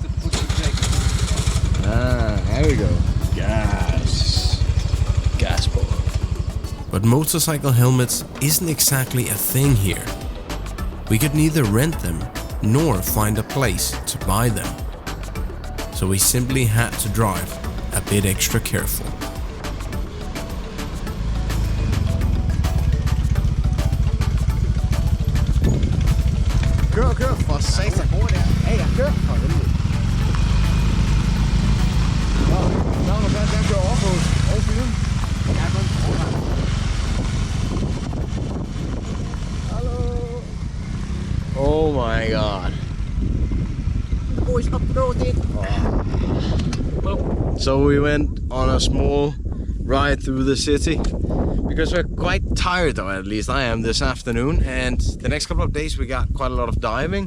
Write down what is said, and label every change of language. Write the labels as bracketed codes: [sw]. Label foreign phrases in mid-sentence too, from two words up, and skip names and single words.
[en] There we go. Gas boat. But motorcycle helmets isn't exactly a thing here. We could neither rent them nor find a place to buy them. So we simply had to drive a bit extra careful. [da] Kør for satan. Ja, kør for helvede. Magnus, den kører over på bilen. [en] Oh my god. The boys uploaded. So we went on a small ride through the city because we're quite tired, or at least I am, this afternoon, and the next couple of days we got quite a lot of diving.